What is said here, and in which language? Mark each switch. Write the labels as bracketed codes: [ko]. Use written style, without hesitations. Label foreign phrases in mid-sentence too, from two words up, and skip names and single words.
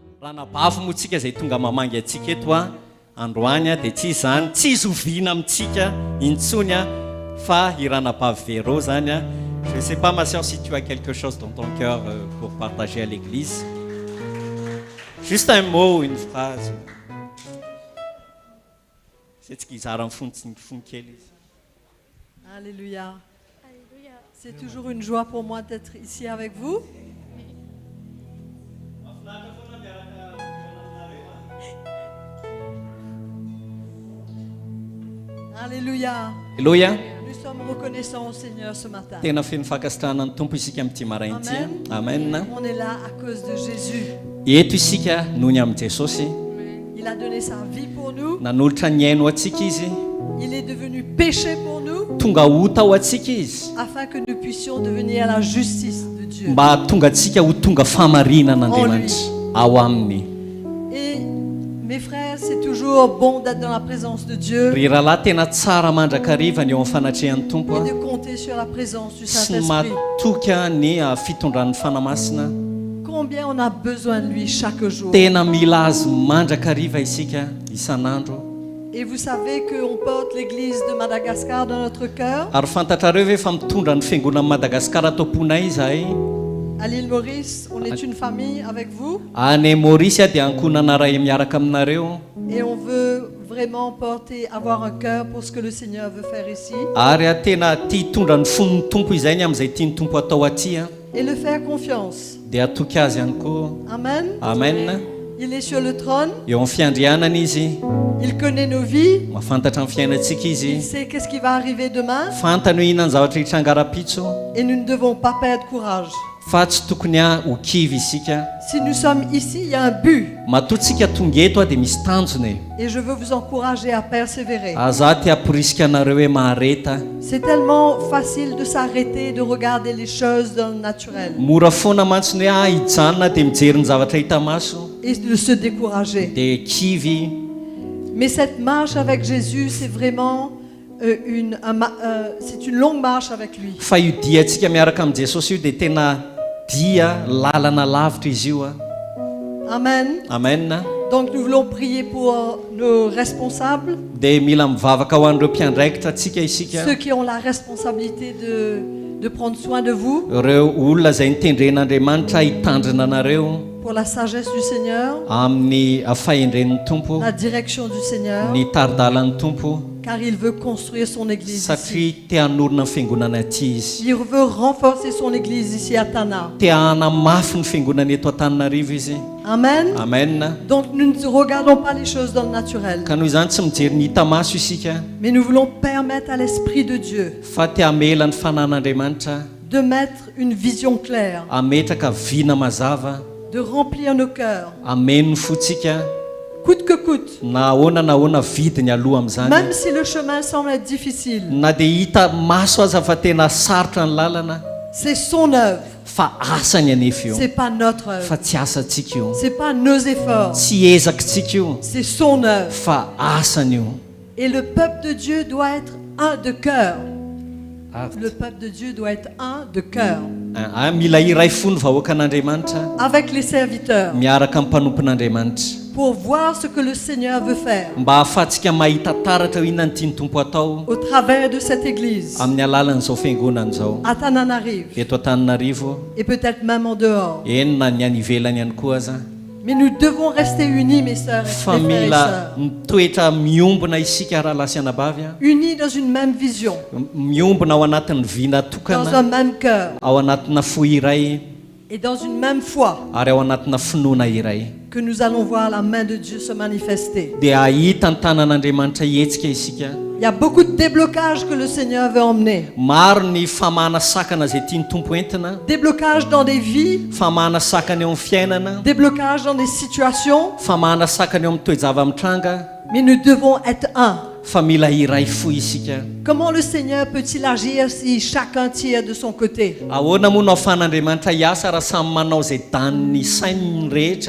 [mg] ranabavy moa tsika zay tonga mamangy atsika eto a androany a dia tsy zany tsy zoviana amintsika intsony a fa i ranabavy véro zany a. [fr] Je ne sais pas ma sœur si tu as quelque chose dans ton cœur pour partager à l'église. Juste un mot, une phrase. C'est ce qu'ils ont fait. Alléluia. C'est toujours une joie pour moi d'être ici avec vous. Alléluia. Alléluia. Nous sommes reconnaissants au Seigneur ce matin. [mg] Tena feno fakasitrahana ny tompo isika amin'ity maraina ity. Amen. [fr] On est là à cause de Jésus. [mg] Eto isika noho ny amin'ny Jesosy. [fr] Il a donné sa vie pour nous. [mg] Nanolotra ny aino atsika izy. [fr] Il est devenu péché pour nous. [mg] Tonga ho tao atsika izy. [fr] Afin que nous puissions devenir la justice de Dieu. [mg] Mba tonga atsika ho tonga famarinana Andriamanitra ao aminy. [fr] Et mes frères, c'est toujours bon d'être dans la présence de Dieu [mg] Ry rahalahy tena tsara mandrakariva ny eo amin'ny fanatrehan'ny tompo [fr] et de compter sur la présence du [mg] sy ny [fr] Saint-Esprit. [mg] matoka ny fitondran'ny fanamasina. [fr] Combien on a besoin de lui chaque jour. [mg] Tena mila azy mandrakariva isika isan'andro. [fr] Et vous savez qu'on porte l'église de Madagascar dans notre cœur. [mg] Ary fantatrareo ve fa mitondra ny fiangonana Madagasikara atao ponay izahay. [fr] À l'île Maurice, on est une famille avec vous. [mg] Any Maurice dia ankonana ray miaraka aminareo. [fr] Et on veut vraiment avoir un cœur pour ce que le Seigneur veut faire ici. [mg] Ary tena tia hitondra ny fon'ny tompo izay ny amin'izay tiany tompo atao aty. [fr] Et le faire confiance. [mg] Dia atoky azy ihany koa. Amen. Amen. [fr] Il est sur le trône. [mg] Eo amin'ny fiandrianana izy. [fr] Il connaît nos vies. [mg] Mahafantatra ny fiainantsika [fr] Il [mg] izy. [fr] sait qu'est-ce qui va arriver demain. [mg] Fantany hoe inona ny zavatra hitrangara-pitso. [fr] Et nous ne devons pas perdre courage. [mg] Fa tsy tokony ho kivy isika. [fr] Si nous sommes ici, il y a un but. [mg] Matotsika tonga eto dia misy tanjony. [fr] Et je veux vous encourager à persévérer. [mg] Za tia hamporisika anareo hoe mahareta. [fr] C'est tellement facile de s'arrêter et de regarder les choses dans le naturel. [mg] Mora foana mantsiny hoe hijanona dia mijery ny zavatra hita maso. [fr] Et de se décourager. [mg] Dia kivy. [fr] Mais cette marche avec Jésus, c'est vraiment c'est une longue marche avec lui. [mg] Fa io diantsika miaraka amin'ny Jesosy io dia tena dia lalana lavitra izy io. Amen. Amen. [fr] Donc nous voulons prier pour nos responsables. [mg] Dia mila mivavaka ho an'ireo mpiandraikitra atsika isika. [fr] Ceux qui ont la responsabilité de prendre soin de vous. [mg] Ireo olona izay nitendren'Andriamanitra hitandrina anareo. [fr] Pour la sagesse du Seigneur. [mg] Amin'ny fahendren'ny tompo. [fr] La direction du Seigneur. [mg] Ny taridalan'ny tompo. [fr] Car il veut construire son église [mg] Satria [fr] ici. [mg] te hanorina ny fiangonana aty izy. [fr] Il veut renforcer son église ici à Tana. [mg] Te hanamafy ny fiangonana eto Antananarivo izy. Amen. Amen. [fr] Donc nous ne regardons pas les choses dans le naturel. [mg] Ka noho izany tsy mijery ny hita maso isika. [fr] Mais nous voulons permettre à l'Esprit de Dieu [mg] Fa te hamela ny fanan'Andriamanitra. [fr] de mettre une vision claire, [mg] Hametraka vina mazava. [fr] de remplir nos cœurs, [mg] Ameno ny fotsika. [fr] coûte que coûte. [mg] Na ahoana vidiny aloha amin'izany. [fr] Même si le chemin semble être difficile, [mg] Na dia hita maso aza fa tena sarotra ny lalana. [fr] c'est son œuvre, [mg] Fa asany anefa io. [fr] c'est pas notre [mg] Fa [fr] œuvre, [mg] tsy asantsika io. [fr] c'est pas nos efforts, [mg] Tsy ezakintsika io. [fr] c'est son œuvre. [mg] Fa asany io. [fr] Et le peuple de Dieu doit être un de cœur. Ah. Le peuple de Dieu doit être un de cœur. [mg] Mila iray fo ny vahoakan'Andriamanitra. [fr] Avec les serviteurs, [mg] Miaraka amin'ny mpanompon'Andriamanitra. [fr] pour voir ce que le Seigneur veut faire [mg] Mba ahafahantsika mahita taratra hoe inona ny tiany tompo atao. [fr] au travers de cette église [mg] Amin'ny alalan'izao fiangonana izao. [fr] à Tananarive [mg] Eto Antananarivo. [fr] et peut-être même en dehors. [mg] Eny na ny any ivelany ihany koa aza. [fr] Mais nous devons rester unis, mes sœurs [mg] Fa [fr] et mes frères et [mg] mila [fr] sœurs. [mg] mitoetra miombona isika raha lasy anabavy. [fr] Unis dans une même vision, [mg] Miombona ao anatin'ny vina [fr] dans un [mg] tokana. [fr] même cœur [mg] Ao anatina fo iray. [fr] et dans une même foi, [mg] Ary ao anatina finoana iray. [fr] que nous allons voir la main de Dieu se manifester. [mg] Dia ahita ny tanan'Andriamanitra hetsika isika. [fr] Il y a beaucoup de déblocages que le Seigneur veut emmener. [mg] Maro ny famahana sakana izay tiany tompo entina. [fr] Déblocages dans des vies, [mg] Famahana sakana eo amin'ny fiainana. [fr] déblocages dans des situations, [mg] Famahana sakana eo amin'ny toe-java-mitranga. [fr] mais nous devons être un. [mg] Fa mila iray fo isika. [fr] Comment le Seigneur peut-il agir si chacun tire de son côté? [mg] Ahoana moa no ahafahan'Andriamanitra hiasa raha samy manao izay daniny sainy rehetra.